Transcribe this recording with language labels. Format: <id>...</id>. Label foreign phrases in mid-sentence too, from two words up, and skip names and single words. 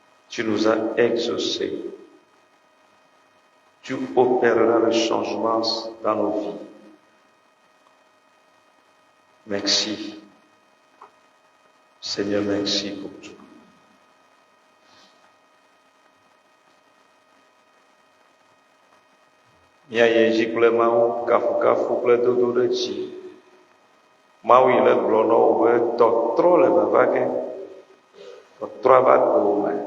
<fr>Tu nous as exaucés. Tu opéreras le changement dans nos vies. Merci. Seigneur, merci pour tout.</fr> <ee>Mia yeji kple Mawu kafukafu kple dodo ɖe dzi. Mawu yi le gblɔ na wo be tɔtrɔ le vava ge. Tɔtrɔ va to wo me.</ee>